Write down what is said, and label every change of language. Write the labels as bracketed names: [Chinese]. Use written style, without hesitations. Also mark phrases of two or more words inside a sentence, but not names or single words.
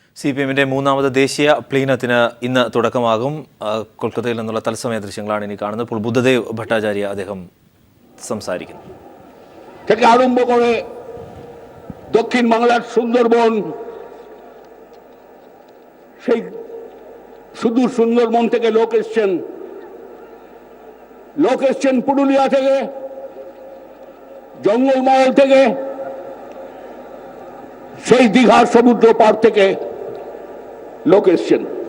[Malayalam] CPM-ന്റെ മൂന്നാമത് ദേശീയ പ്ലീനത്തിന് ഇന്ന് തുടക്കമാകും. കൊൽക്കത്തയിൽ നിന്നുള്ള തത്സമയ ദൃശ്യങ്ങളാണ് ഇനി കാണുന്നത്. ഇപ്പോൾ ബുദ്ധദേവ് ഭട്ടാചാര്യ അദ്ദേഹം സംസാരിക്കുന്നു. [Bangla] থেকে আরম্ভ করে দক্ষিণ বাংলার সুন্দরবন, সেই সুদূর সুন্দরবন থেকে লোক এসছেন পুরুলিয়া থেকে, জঙ্গলমহল থেকে, সেই দীঘার সমুদ্র পার থেকে লোক এসছেন।